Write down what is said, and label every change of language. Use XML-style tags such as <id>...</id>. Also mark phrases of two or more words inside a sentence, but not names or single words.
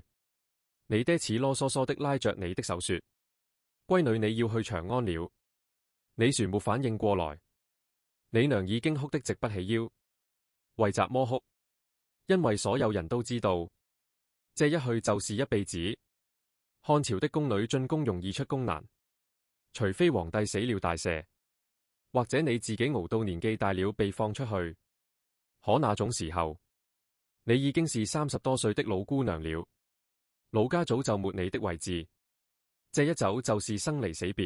<zh>你爹似囉嗦嗦的拉着你的手說：閨女你要去長安了。你船沒反應過來，你娘已經哭得直不起腰，為雜魔哭，因為所有人都知道，這一去就是一輩子。漢朝的宮女進宮容易出宮難，除非皇帝死了大赦，或者你自己熬到年紀大了被放出去。可那種時候，你已經是30多歲的老姑娘了，老家早就沒你的位置。這一走就是生離死別。</zh>